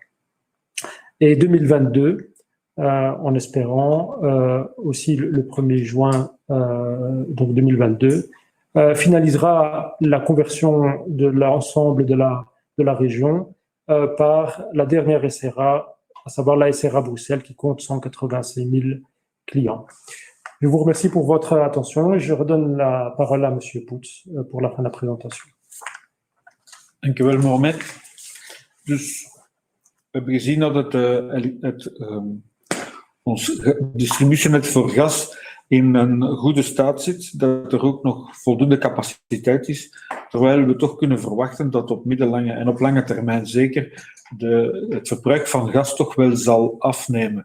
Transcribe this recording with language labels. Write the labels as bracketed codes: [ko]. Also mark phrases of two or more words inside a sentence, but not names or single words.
[fr] Et 2022, en espérant aussi le 1er juin donc 2022, finalisera la conversion de l'ensemble de la région par la dernière SRA, à savoir la SRA Bruxelles qui compte 185 000 clients. Je vous remercie pour votre attention et je redonne la parole à M. Poets pour la fin de la présentation. [nl] Dank u wel, Mohamed. Dus we hebben gezien dat ons distributienet voor gas in een goede staat zit, dat er ook nog voldoende capaciteit is, terwijl we toch kunnen verwachten dat op middellange en op lange termijn zeker het verbruik van gas toch wel zal afnemen.